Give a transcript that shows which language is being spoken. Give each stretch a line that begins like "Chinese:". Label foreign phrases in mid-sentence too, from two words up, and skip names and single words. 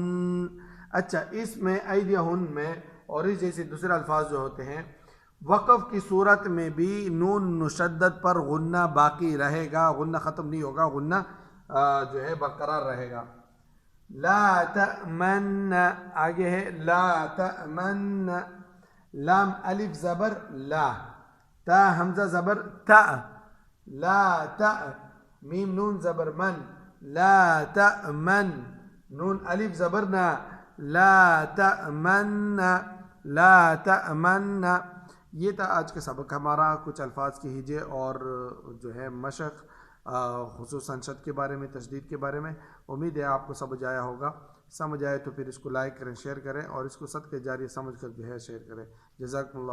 Urdu: اچھا اس میں ایدیہن میں اور اس جیسے دوسرے الفاظ جو ہوتے ہیں وقف کی صورت میں بھی نون مشدد پر غنہ باقی رہے گا، غنہ ختم نہیں ہوگا، غنہ جو ہے برقرار رہے گا.
Arabic: لا تأمن
Urdu: آگے ہے
Arabic: لا تأمن
Urdu: لام الف زبر لا تا حمزہ زبر تا لا تا میم نون زبر من لا تأمن نون الف زبر نا
Arabic: لا تأمن لا تأمن.
Urdu: یہ تھا آج کا سبق ہمارا، کچھ الفاظ کی ہجے اور جو ہے مشق خصوصاً شد کے بارے میں، تشدید کے بارے میں. امید ہے آپ کو سمجھ آیا ہوگا. سمجھ آئے تو پھر اس کو لائک کریں، شیئر کریں اور اس کو صدقہ جاریہ سمجھ کر جو ہے شیئر کریں.